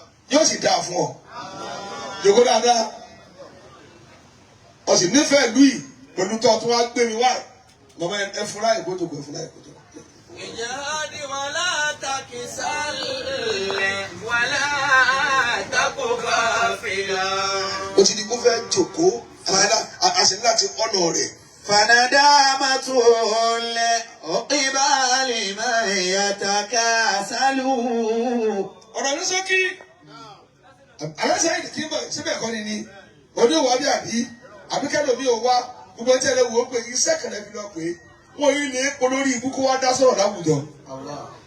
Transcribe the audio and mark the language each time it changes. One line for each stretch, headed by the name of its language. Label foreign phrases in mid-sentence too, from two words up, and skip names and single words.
Yoruba: Yóò sì dáa fún ọ. Jòkó dáadáa. Ọ sì nífẹ̀ẹ́ ìlú yìí pẹ̀lú tó tún wá gbé mi wá. Màmá ẹ, ẹ fún láyè kó jókòó, ẹ fún láyè kó jókòó.
Arabic: اجهد ولا تكسل ولا تك غافلا.
Yoruba: Ó ti di kó fẹ́ jókòó. A, a, a sì ní láti ọ̀nà rẹ̀.
Arabic: فندامة العقبى لمن يتكاسل.
Yoruba: Ọ̀rọ̀ ní ṣókí. Àlẹ́ Saheed kí n bọ̀ síbẹ̀ kọ́ ni ni. Òde wà bí àbí? Àbí kẹ́lò mi ò wá? Gbogbo ẹtí ẹ lè wò ó pé iṣẹ́ kan lè fi lọ pé wọ́n yìí lè polórí ibú kó wá dá sọ̀rọ̀ láwùjọ. Allah.